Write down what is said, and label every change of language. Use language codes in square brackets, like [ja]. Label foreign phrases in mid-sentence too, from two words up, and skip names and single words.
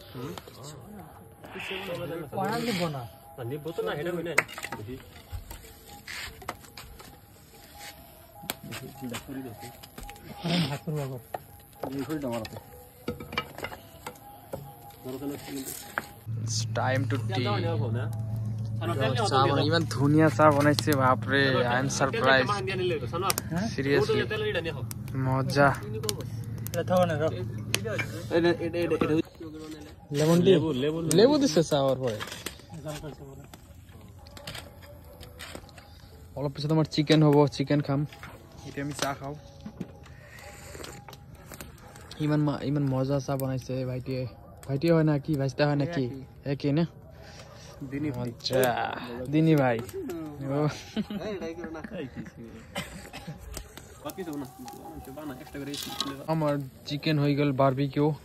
[bn] নিব না, নিব তো না, এটা হই না দেখি [en] Time to tea. [as] ইমান ধুনীয়া চাহ বনাইছে, বাপৰে, [en] I am surprise, seriously মজা। [as] লেবু দিছে চাহর পরে। অলপ পিছত আমার চিকেন হব, চিকেন খাম, এটা আমি চাহ খাও। ইমান মজা চাহ বনাইছে ভাইটিয়ে। [bn] ভাইটিয়ে হয় না কি, ভাইস্তা হয় না কি, একই না? দিনী ভাই আমার চিকেন হয়ে গেল বারবিকিউ।